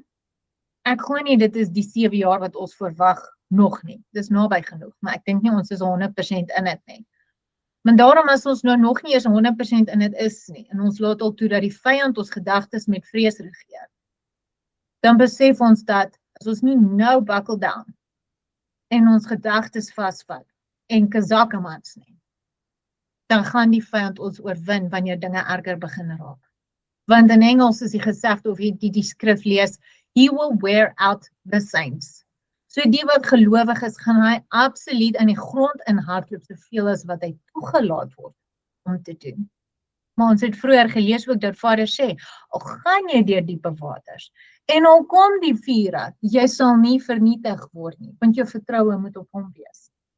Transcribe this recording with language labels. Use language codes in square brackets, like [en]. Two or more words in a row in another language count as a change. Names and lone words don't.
[af] Ek glo nie dit is die 7 jaar wat ons verwag nog nie. Dis naby genoeg, maar ek dink nie ons is 100% in dit nie. Maar daarom as ons nou nog nie eens 100% in dit is nie, en ons laat al toe dat die vyand ons gedagtes met vrees regeer, dan besef ons dat as ons nie nou [en] buckle down [af] en ons gedagtes vasvat en kazakemans nie, dan gaan die vyand ons oorwin wanneer dinge erger begin raak. Want in Engels is die gesegde of jy die skrif lees, [en] he will wear out the saints. [af] So die wat gelowig is, gaan hy absoluut in die grond in hardloop soveel as wat hy toegelaat word om te doen. Maar ons het vroeër gelees ook dat Vader sê, al gaan jy deur diepe waters, en al kom die vure, jy sal nie vernietig word nie, want jou vertroue moet op hom wees.